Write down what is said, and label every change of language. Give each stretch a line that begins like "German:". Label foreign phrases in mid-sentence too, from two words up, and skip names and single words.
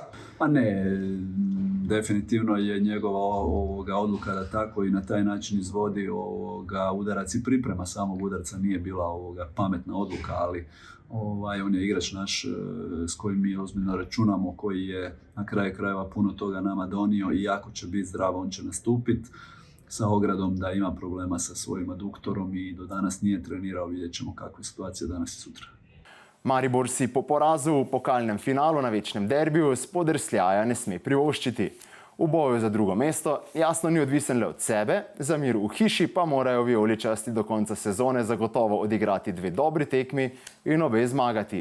Croatian: Pa ne, definitivno je njegova odluka da tako i na taj način izvodi udarac i priprema samog udarca nije bila pametna odluka, ali on je igrač naš s kojim mi ozbiljno računamo, koji je na kraju krajeva puno toga nama donio i ako će biti zdrav, on će nastupiti sa ogradom da ima problema sa svojim aduktorom i do danas nije trenirao, vidjet ćemo kakva je situacija danas i sutra.
Slovenian: Maribor si po porazu v pokalnem finalu na večnem derbiju spodrsljaja ne sme privoščiti. V boju za drugo mesto jasno ni odvisen le od sebe, za mir v hiši pa morajo vijoličasti do konca sezone zagotovo odigrati 2 dobri tekmi in obe zmagati.